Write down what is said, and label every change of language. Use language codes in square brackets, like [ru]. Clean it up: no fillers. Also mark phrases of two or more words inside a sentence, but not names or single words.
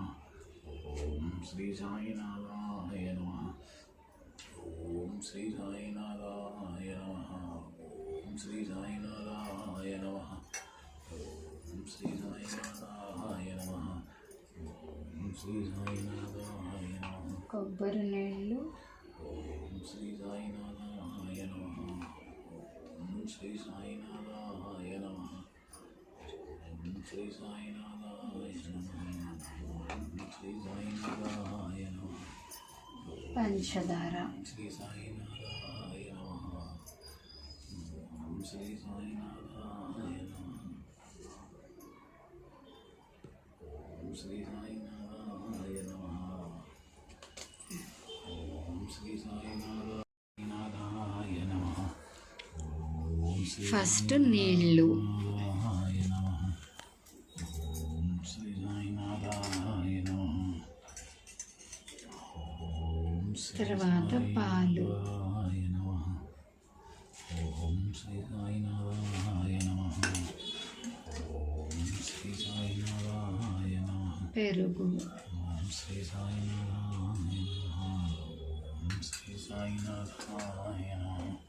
[sa] ओम श्री साईनाथाय नमः। ओम श्री साईनाथाय नमः। ओम श्री साईनाथाय नमः। ओम श्री साईनाथाय नमः। ओम श्री साईनाथाय नमः। [te] కొబ్బరి నీళ్ళు. [sa] ओम श्री साईनाथाय नमः। ओम श्री साईनाथाय नमः। ओम श्री साईनाथाय नमः। ओम श्री साईनाथाय नमः। [te] పంచదార. [sa] श्री साईनाथाय नमः। ओम श्री साईनाथाय नमः। ओम श्री साईनाथाय नमः। ओम श्री साईनाथाय नमः। ओम श्री [te] ఫస్ట్ నీళ్ళు. [sa] साईनाथाय नमः। ओम श्री साईनाथाय नमः। ओम श्री [te] తర్వాత పాలు. [sa] साईनाथाय नमः। ओम श्री साईनाथाय नमः। ओम श्री साईनाथाय नमः। [te] పెరుగు. [sa] ओम श्री साईनाथाय नमः। ओम श्री साईनाथाय नमः।